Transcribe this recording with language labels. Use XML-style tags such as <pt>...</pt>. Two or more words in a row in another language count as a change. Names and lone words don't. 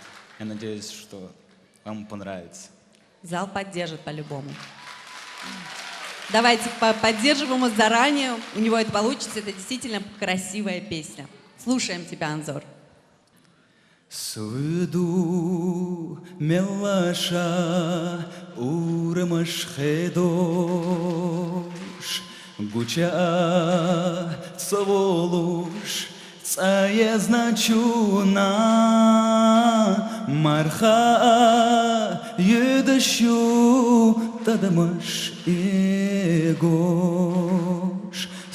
<ru>Я надеюсь, что вам понравится. Зал поддержит по-любому. Давайте поддерживаем его заранее. У него это получится. Это действительно красивая песня. Слушаем тебя, Анзор.</ru> <ce>Суду мелаша урамаш хедош гуча цаволуш цая значуна марха едащу тадамаш егош</ce>